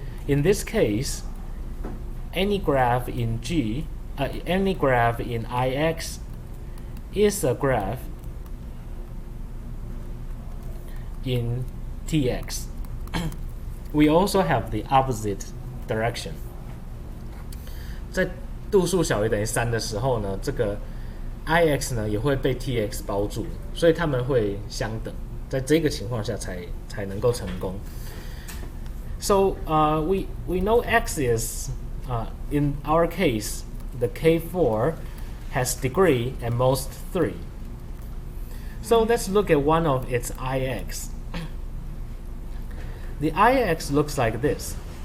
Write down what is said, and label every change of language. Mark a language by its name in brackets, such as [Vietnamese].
[English] In this case, any graph in G, any graph in Ix is a graph in Tx. We also have the opposite direction. [Chinese] 在度数小于等于3的时候呢，这个 Ix 呢也会被 Tx 包住，所以它们会相等。在这个情况下才能够成功。 [English] So we know X is in our case the K4 has degree at most 3. So let's look at one of its Ix. The Ix looks like this.